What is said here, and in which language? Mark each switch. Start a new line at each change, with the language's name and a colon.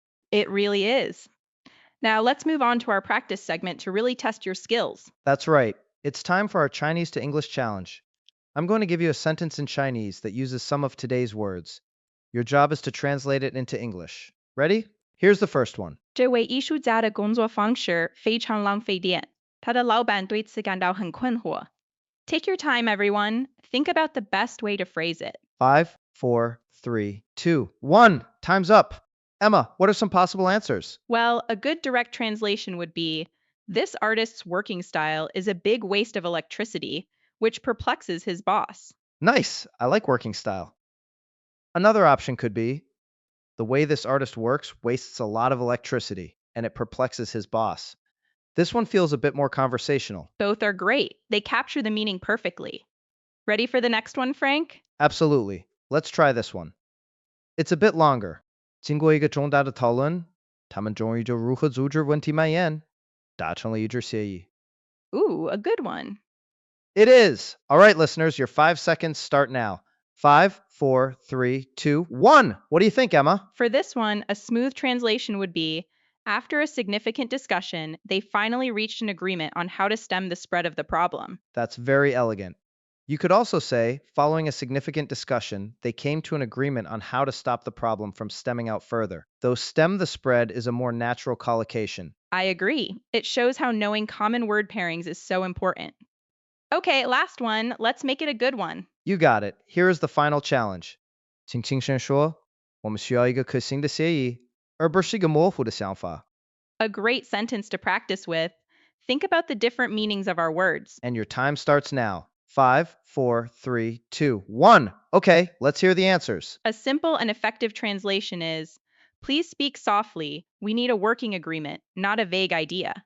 English: It really is. Now, let's move on to our practice segment to really test your skills. That's right. It's time for our Chinese to English challenge. I'm going to give you a sentence in Chinese that uses some of today's words. Your job is to translate it into English. Ready? Here's the first one.
Chinese: 这位艺术家的工作方式非常浪费电，他的老板对此感到很困惑。
English: Take your time, everyone. Think about the best way to phrase it. 5, 4, 3, 2, 1. Time's up. Emma, what are some possible answers? Well, a good direct translation would be: this artist's working style is a big waste of electricity, which perplexes his boss. Nice. I like working style. Another option could be the way this artist works wastes a lot of electricity and it perplexes his boss. This one feels a bit more conversational. Both are great. They capture the meaning perfectly. Ready for the next one, Frank? Absolutely. Let's try this one. It's a bit longer.
Chinese: 经过一个重大的讨论，他们终于就如何阻止问题蔓延达成了一致协议。
English: Ooh, a good one. It is. All right, listeners, your 5 seconds start now. 5, 4, 3, 2, 1. What do you think, Emma? For this one, a smooth translation would be after a significant discussion, they finally reached an agreement on how to stem the spread of the problem. That's very elegant. You could also say, following a significant discussion, they came to an agreement on how to stop the problem from stemming out further. Though stem the spread is a more natural collocation. I agree. It shows how knowing common word pairings is so important. Okay, last one. Let's make it a good one. You got it. Here is the final challenge.
Chinese: 请轻声说，我们需要一个可行的协议，而不是一个模糊的想法。
English: A great sentence to practice with. Think about the different meanings of our words. And your time starts now. 5, 4, 3, 2, 1. Okay, let's hear the answers. A simple and effective translation is please speak softly. We need a working agreement, not a vague idea.